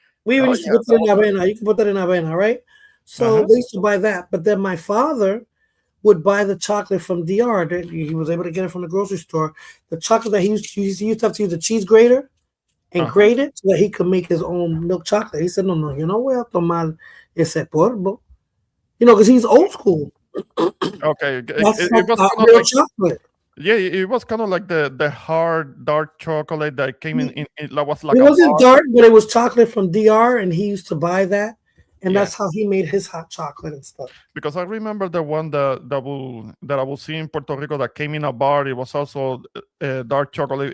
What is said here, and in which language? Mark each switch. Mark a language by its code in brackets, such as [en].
[en] We used to put that in Avena. You can put that in Avena, right? So they used to buy that. But then my father would buy the chocolate from DR. He was able to get it from the grocery store. The chocolate that he used to have to use a cheese grater and grate it so that he could make his own milk chocolate. He said, [es] no, voy a tomar ese polvo. [en] Because he's old school. Okay. It was real chocolate. Yeah, it was kind of like the hard dark chocolate that came in that was like it wasn't dark, but it was chocolate from DR, and he used to buy that, and that's how he made his hot chocolate and stuff. Because I remember the one that I will see in Puerto Rico that came in a bar. It was also dark chocolate.